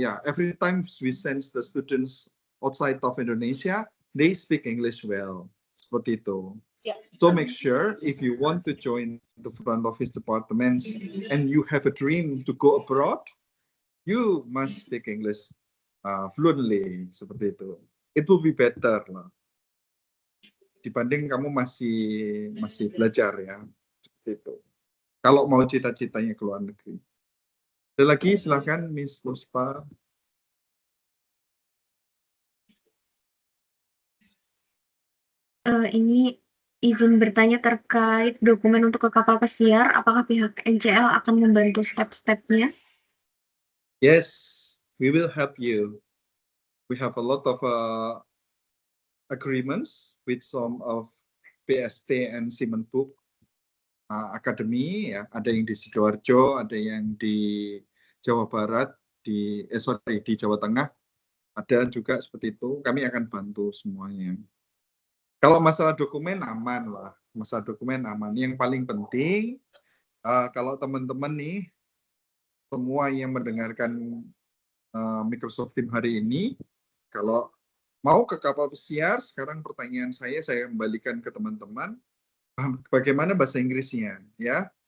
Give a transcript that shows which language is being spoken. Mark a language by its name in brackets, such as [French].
[English] Every time we send the students outside of Indonesia, they speak English well. [Indonesian] Seperti itu. [English] Yeah. So make sure if you want to join the front office departments and you have a dream to go abroad, you must speak English fluently. [Indonesian] Seperti itu. [English] It will be better lah. [Indonesian] Dibanding kamu masih belajar ya. Seperti itu. Kalau mau cita-citanya ke luar negeri. Ada lagi, silakan Miss Puspa. Ini izin bertanya terkait dokumen untuk ke kapal pesiar. Apakah pihak NCL akan membantu step-stepnya? [English] Yes, we will help you. We have a lot of agreements with some of PST and Simenbook Academy, ya. [Indonesian] Ada yang di Sidoarjo, ada yang di Jawa Barat, di Jawa Tengah, ada juga seperti itu. Kami akan bantu semuanya. Kalau masalah dokumen aman lah, masalah dokumen aman. Yang paling penting, kalau teman-teman nih, semua yang mendengarkan Microsoft Teams hari ini, kalau mau ke kapal pesiar, sekarang pertanyaan saya kembalikan ke teman-teman, bagaimana bahasa Inggrisnya, ya?